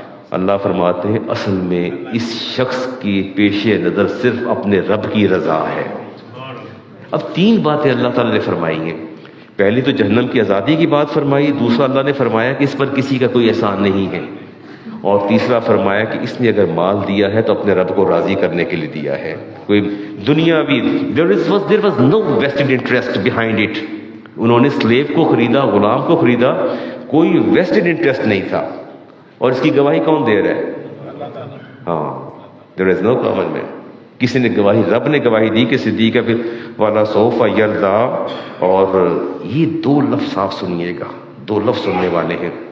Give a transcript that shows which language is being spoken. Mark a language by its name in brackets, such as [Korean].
[Urdu] اللہ فرماتے ہیں اصل میں اس شخص کی پیش نظر صرف اپنے رب کی رضا ہے. اب 3 باتیں اللہ تعالیٰ نے فرمائی ہیں. پہلی تو جہنم کی آزادی کی بات فرمائی، دوسرا اللہ نے فرمایا کہ اس پر کسی کا کوئی احسان نہیں ہے، اور تیسرا فرمایا کہ اس نے اگر مال دیا ہے تو اپنے رب کو راضی کرنے کے لیے دیا ہے. کوئی دنیاوی [English] there was no vested interest behind it. [Urdu] انہوں نے سلیب کو خریدا، غلام کو خریدا، کوئی ویسٹڈ انٹرسٹ نہیں تھا. اور اس کی گواہی کون دے رہا ہے؟ ہاں، [English] there is no common man. [Urdu] کسی نے گواہی، رب نے گواہی دی کہ صدیق پھر والا سوف یردا. اور یہ 2 لفظ آپ سنیے گا، 2 لفظ سننے والے ہیں.